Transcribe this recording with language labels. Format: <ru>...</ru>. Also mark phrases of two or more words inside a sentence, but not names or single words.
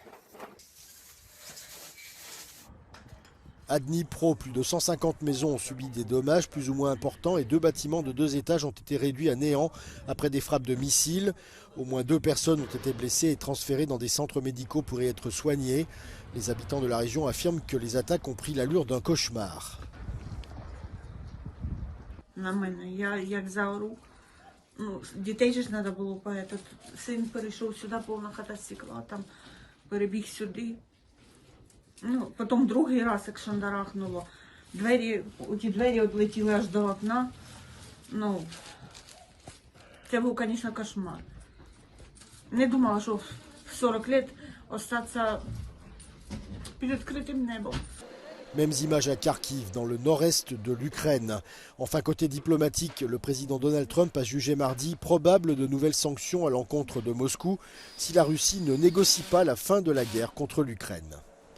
<fr>À Dnipro, plus de 150 maisons ont subi des dommages plus ou moins importants et 2 bâtiments de 2 étages ont été réduits à néant après des frappes de missiles. Au moins 2 personnes ont été blessées et transférées dans des centres médicaux pour y être soignées. Les habitants de la région affirment que les attaques ont pris l'allure d'un cauchemar.</fr> <uk>Дітей же ж треба було поїти. Син перейшов сюди, повна хата стекла, там перебіг сюди. Потім другий раз, як шандарахнуло, ті двері відлетіли аж до окна. Це був, звісно, кошмар. Не думала, що в 40 років залишатися під відкритим небом.</uk> <fr>Mêmes images à Kharkiv, dans le nord-est de l'Ukraine. Enfin, côté diplomatique, le président Donald Trump a jugé mardi probable de nouvelles sanctions à l'encontre de Moscou si la Russie ne négocie pas la fin de la guerre contre l'Ukraine.</fr>